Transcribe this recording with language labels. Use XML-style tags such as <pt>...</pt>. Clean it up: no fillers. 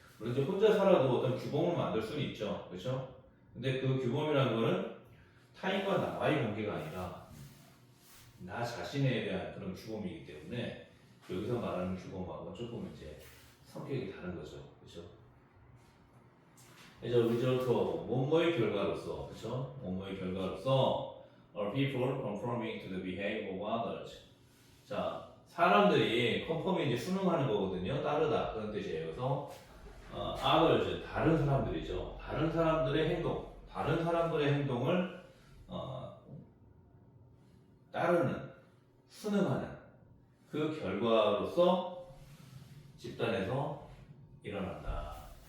<ko>물론 이제 혼자 살아도 어떤 규범을 만들 수는 있죠. 그렇죠? 근데 그 규범이라는 거는 타인과 나와의 관계가 아니라 나 자신에 대한 그런 규범이기 때문에 여기서 말하는 규범하고 조금 이제 성격이 다른 거죠. 그렇죠?</ko> <en>as a result of</en> <ko>뭐뭐의 결과로서, 그렇죠? 뭐뭐의 결과로서</ko> <en>are people conforming to the behavior of others.</en> <ko>자, 사람들이 conform이 이제 순응하는 거거든요. 따르다 그런 뜻이에요. 그래서 others 다른 사람들이죠. 다른 사람들의 행동, 다른 사람들의 행동을 따르는, 순응하는 그 결과로서 집단에서 일어난다.</ko>